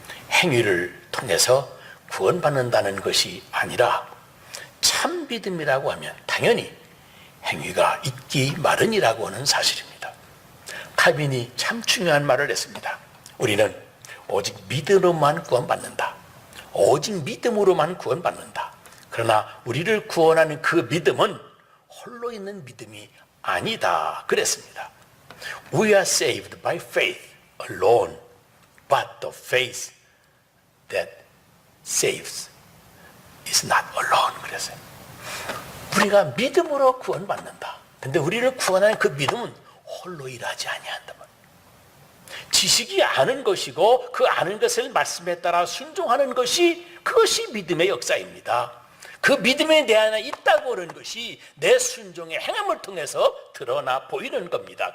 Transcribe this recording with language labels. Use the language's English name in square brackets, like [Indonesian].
[Korean] 행위를 통해서 구원받는다는 것이 아니라 참 믿음이라고 하면 당연히 행위가 있기 마련이라고 하는 사실입니다. 칼빈이 참 중요한 말을 했습니다. 우리는 오직 믿음으로만 구원받는다. 오직 믿음으로만 구원받는다. 그러나 우리를 구원하는 그 믿음은 홀로 있는 믿음이 아니다 그랬습니다. [English] We are saved by faith alone, but the faith that saves is not alone [Korean] 그랬어요. 우리가 믿음으로 구원받는다. 근데 우리를 구원하는 그 믿음은 홀로 일하지 아니한다. 지식이 아는 것이고 그 아는 것을 말씀에 따라 순종하는 것이 그것이 믿음의 역사입니다. 그 믿음에 내 안에 있다고 하는 것이 내 순종의 행함을 통해서 드러나 보이는 겁니다.